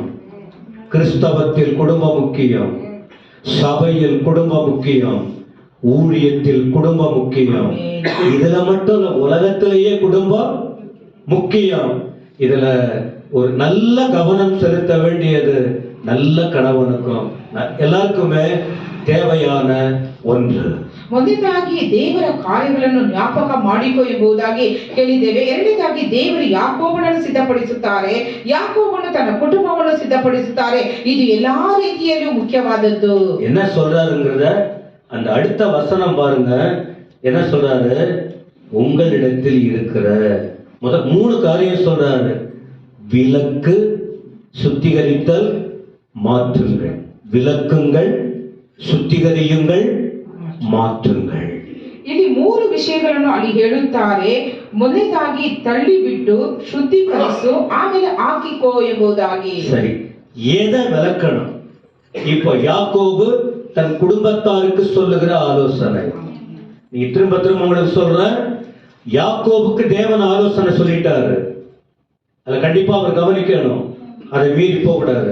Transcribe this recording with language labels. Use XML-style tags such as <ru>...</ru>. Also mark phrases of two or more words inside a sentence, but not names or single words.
<ta>கிறிஸ்தவத்தில் குடும்பம் முக்கியம், சபையில் குடும்பம் முக்கியம், ஊழியத்தில் குடும்பம் முக்கியம். இதுல மட்டும் உலகத்திலேயே குடும்பம் முக்கியம். இதுல ஒரு நல்ல கவனம் செலுத்த வேண்டியது நல்ல கணவனுக்கும் எல்லாருக்குமே தேவையான ஒன்று.</ta> <kn>ಮೊದಲನೇದಾಗಿ ದೇವರ ಕಾರ್ಯಗಳನ್ನು ಜ್ಞಾಪಕ ಮಾಡಿಕೊ ಎಂಬುದಾಗಿ ಹೇಳಿದ್ದೇವೆ. ಎರಡನೇದಾಗಿ ದೇವರು ಯಾಕೋಬನನ್ನು ಸಿದ್ಧಪಡಿಸುತ್ತಾರೆ, ಯಾಕೋಬನು ತನ್ನ ಕುಟುಂಬವನ್ನು ಸಿದ್ಧಪಡಿಸುತ್ತಾರೆ. ಇದು ಎಲ್ಲಾ ರೀತಿಯಲ್ಲೂ ಮುಖ್ಯವಾದದ್ದು.</kn> <ta>என்ன சொல்றாருங்கிறத அந்த அடுத்த வசனம் பாருங்க. என்ன சொல்றாரு? உங்களிடத்தில் இருக்கிற முதல் 3 காரியம் சொல்றாரு. விலக்கு, சுத்திகரித்தல், மாற்றுங்கள். விலக்குங்கள், சுத்திகரியுங்கள், மாத்துங்கள்.</ta> <kn>ಇಲ್ಲಿ 3 ವಿಷಯಗಳನ್ನು ಅಲ್ಲಿ ಹೇಳುತ್ತಾರೆ. ಮೊದಲನೇದಾಗಿ ತಳ್ಳಿ ಬಿಟ್ಟು ಶುದ್ಧೀಕರಿಸು, ಆಮೇಲೆ ಹಾಕಿಕೋ ಎಂಬುದಾಗಿ.</kn> <ta>சரி, எதை விலக்கணும்? இப்போ யாக்கோபு தன் குடும்பத்தாருக்கு சொல்லுகிற ஆலோசனை. நீ திரும்ப திரும்ப உங்களுக்கு சொல்றேன், யாக்கோபுக்கு தேவன் ஆலோசனை சொல்லிட்டாரு. அதை கண்டிப்பா அவர் கவனிக்கணும், அதை மீறி போக கூடாது.</ta>